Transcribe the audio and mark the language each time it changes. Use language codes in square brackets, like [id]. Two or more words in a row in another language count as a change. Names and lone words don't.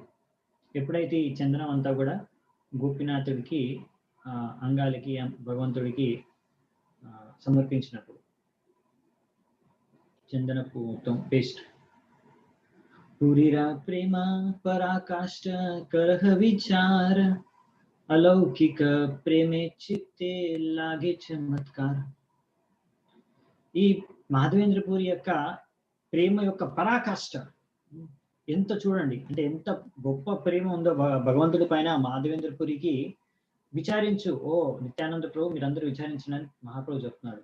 [te] ఎప్పుడైతే ఈ చందనం అంతా కూడా గోపీనాథుడికి అంగాలకి భగవంతుడికి సమర్పించినప్పుడు చందనపు మొత్తం పేస్ట్. [bn] পুরীর প্রেম পরাকাষ্ঠা করহ বিচার অলৌকিক প্রেমে চিত্তে লাগে চমৎকার. [te] ఈ మాధవేంద్రపూరి యొక్క ప్రేమ యొక్క పరాకాష్ట ఎంత చూడండి, అంటే ఎంత గొప్ప ప్రేమ ఉందో భగవంతుడి పైన మాధవేంద్రపురికి. విచారించు ఓ నిత్యానంద ప్రభు, మీరందరూ విచారించనని మహాప్రభు చెప్తున్నాడు.